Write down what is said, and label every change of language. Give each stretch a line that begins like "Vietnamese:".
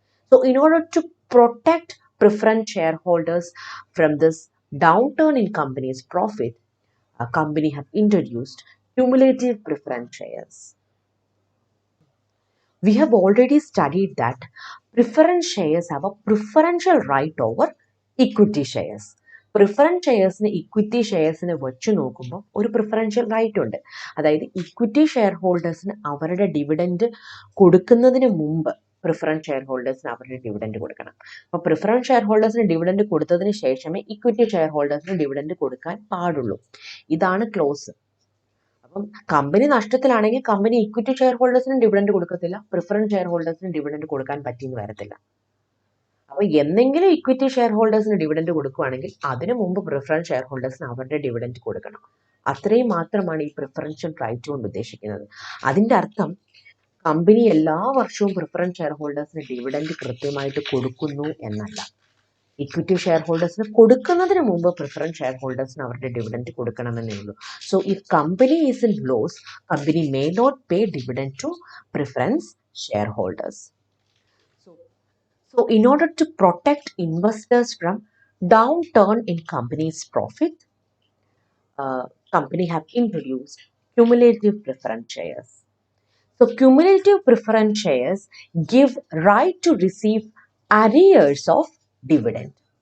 English: So in order to protect preference shareholders from this downturn in company's profit, a company have introduced cumulative preference shares. We have already studied that preference shares have a preferential right over equity shares.
Malayalam: Preference ഷെയർസിന് equity ഷെയർസിനെ വെച്ച് നോക്കുമ്പോൾ ഒരു preferential right ഉണ്ട്. അതായത് equity share ഹോൾഡേഴ്സിന് അവരുടെ dividend കൊടുക്കുന്നതിന് മുമ്പ് preference share ഹോൾഡേഴ്സിന് അവരുടെ dividend കൊടുക്കണം. അപ്പോൾ പ്രിഫറൻസ് ഷെയർ ഹോൾഡേഴ്സിന് ഡിവിഡൻഡ് കൊടുത്തതിന് ശേഷമേ ഇക്വിറ്റി ഷെയർ ഹോൾഡേഴ്സിന് ഡിവിഡൻഡ് കൊടുക്കാൻ പാടുള്ളൂ. ഇതാണ് ക്ലോസ്. അപ്പം company നഷ്ടത്തിലാണെങ്കിൽ company equity share ഹോൾഡേഴ്സിനും dividend കൊടുക്കത്തില്ല, പ്രിഫറൻസ് ഷെയർ ഹോൾഡേഴ്സിനും ഡിവിഡൻഡ് കൊടുക്കാൻ പറ്റിയെന്ന് വരത്തില്ല. അപ്പോൾ എന്തെങ്കിലും ഇക്വിറ്റി ഷെയർ ഹോൾഡേഴ്സിന് ഡിവിഡൻഡ് കൊടുക്കുകയാണെങ്കിൽ അതിനു മുമ്പ് പ്രിഫറൻസ് ഷെയർ ഹോൾഡേഴ്സിന് അവരുടെ ഡിവിഡൻഡ് കൊടുക്കണം. അത്രയും മാത്രമാണ് ഈ പ്രിഫറൻഷ്യൽ റൈറ്റ് കൊണ്ട് ഉദ്ദേശിക്കുന്നത്. അതിൻ്റെ അർത്ഥം കമ്പനി എല്ലാ വർഷവും പ്രിഫറൻസ് ഷെയർ ഹോൾഡേഴ്സിന് ഡിവിഡൻഡ് കൃത്യമായിട്ട് കൊടുക്കുന്നു എന്നല്ല. ഇക്വിറ്റി ഷെയർ ഹോൾഡേഴ്സിന് കൊടുക്കുന്നതിന് മുമ്പ് പ്രിഫറൻസ് ഷെയർ ഹോൾഡേഴ്സിന് അവരുടെ ഡിവിഡൻഡ് കൊടുക്കണമെന്നേ ഉള്ളൂ.
English: So if company is in loss, company may not pay dividend to preference shareholders. So in order to protect investors from downturn in company's profit, company have introduced cumulative preference shares. So cumulative preference shares give right to receive arrears of dividend.